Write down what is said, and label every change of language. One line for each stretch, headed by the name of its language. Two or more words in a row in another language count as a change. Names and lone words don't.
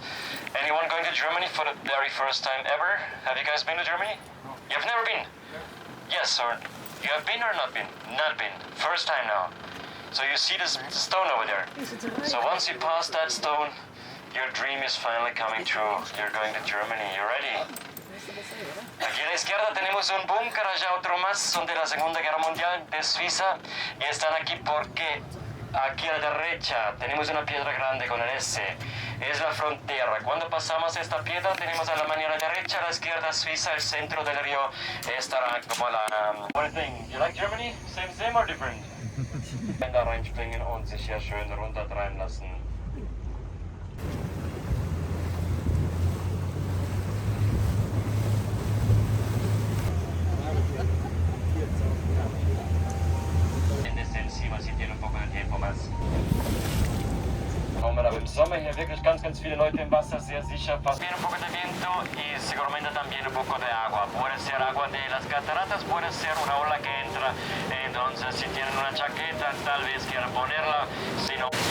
English: Anyone going to Germany for the very first time ever? Have you guys been to Germany? You've never been? Yes, or you have been or not been? Not been. First time now. So you see this stone over there. So once you pass that stone, your dream is finally coming true. You're going to Germany. You ready?
Spanish: Aquí a la izquierda tenemos un búnker, allá otro más, son de la Segunda Guerra Mundial, de Suiza, y están aquí porque aquí a la derecha tenemos una piedra grande con el S. Es la frontera. Cuando pasamos esta piedra tenemos a la mano a la derecha, a la izquierda Suiza, el centro del río estará como la...
English: One thing, you like Germany? Same or different?
German: Da reinspringen und sich hier schön runtertreiben lassen.
Spanish: Encima, si tiene un poco de tiempo más.
German: Kommen aber im Sommer hier wirklich ganz viele Leute im Wasser, sehr sicher.
Spanish: Viene un poco de viento y seguramente también un poco de agua. Puede ser agua de las cataratas, puede ser una ola que entra. Entonces, si tienen una chaqueta, tal vez quieran ponerla. Si no...